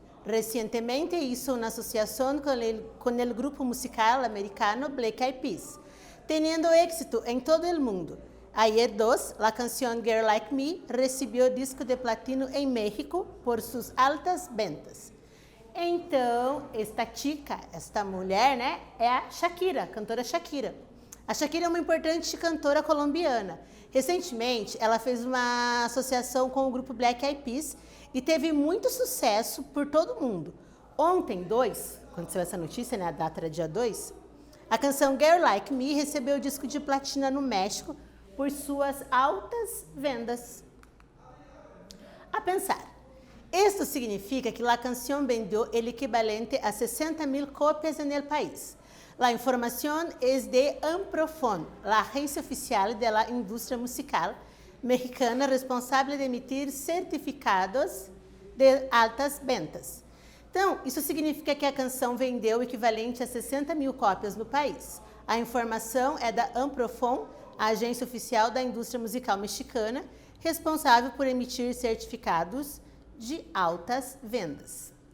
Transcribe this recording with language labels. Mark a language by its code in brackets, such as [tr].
[es] Recientemente hizo una asociación con el grupo musical americano Black Eyed Peas, teniendo éxito en todo el mundo. Ayer la canción Girl Like Me recibió disco de platino en México por sus altas ventas. [pt] Então, esta mulher, né, é a Shakira, a cantora Shakira. A Shakira é uma importante cantora colombiana. Recentemente, ela fez uma associação com o grupo Black Eyed Peas e teve muito sucesso por todo o mundo. Ontem, quando saiu essa notícia, né, a data era dia 2, a canção Girl Like Me recebeu o disco de platina no México por suas altas vendas. A pensar. [es] Esto significa que la canción vendió el equivalente a 60,000 copias en el país. La información es de Amprofon, la agencia oficial de la industria musical mexicana responsable de emitir certificados de altas ventas. [pt] Então, isso significa que a canção vendeu o equivalente a 60,000 cópias no país. A informação é da Amprofon, a agência oficial da indústria musical mexicana, responsável por emitir certificados de altas vendas.